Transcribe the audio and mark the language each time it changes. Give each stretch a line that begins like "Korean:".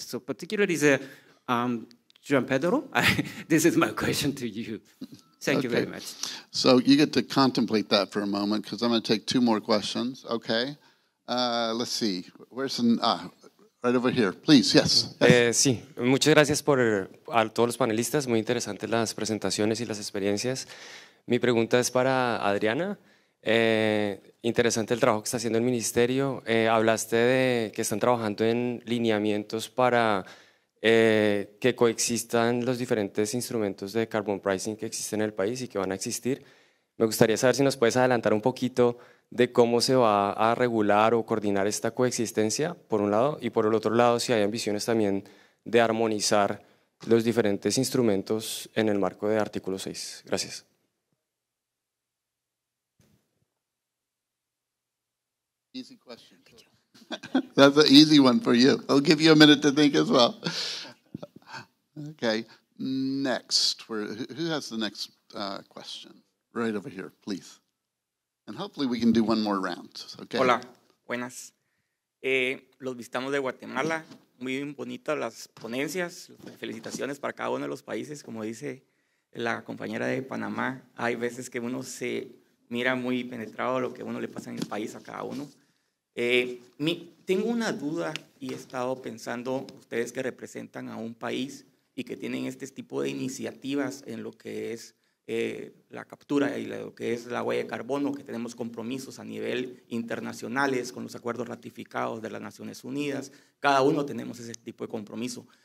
English: So particularly the Juan Pedro, this is my question to you. Thank you very much. So you get to contemplate that for a moment, because I'm going to take two more questions. Okay. Let's see. Where's right over here, please. Yes.
Spanish: Sí, muchas gracias a todos los panelistas. Muy interesantes las presentaciones y las experiencias. Mi pregunta es para Adriana. Interesante el trabajo que está haciendo el ministerio. Hablaste de que están trabajando en lineamientos para que coexistan los diferentes instrumentos de carbon pricing que existen en el país y que van a existir. Me gustaría saber si nos puedes adelantar un poquito de cómo se va a regular o coordinar esta coexistencia, por un lado, y por el otro lado, si hay ambiciones también de armonizar los diferentes instrumentos en el marco de artículo 6. Gracias.
English: Easy question. That's an easy one for you. I'll give you a minute to think as well. Okay, next. Who has the next question? Right over here, please. And hopefully we can do one more round. Okay.
Spanish: Hola, buenas. Los visitamos de Guatemala. Muy bonitas las ponencias. Felicitaciones para cada uno de los países. Como dice la compañera de Panamá, hay veces que uno se mira muy penetrado lo que a uno le pasa en el país a cada uno. Tengo una duda y he estado pensando, ustedes que representan a un país y que tienen este tipo de iniciativas en lo que es la captura y lo que es la huella de carbono, que tenemos compromisos a nivel internacionales con los acuerdos ratificados de las Naciones Unidas, cada uno tenemos ese tipo de compromiso.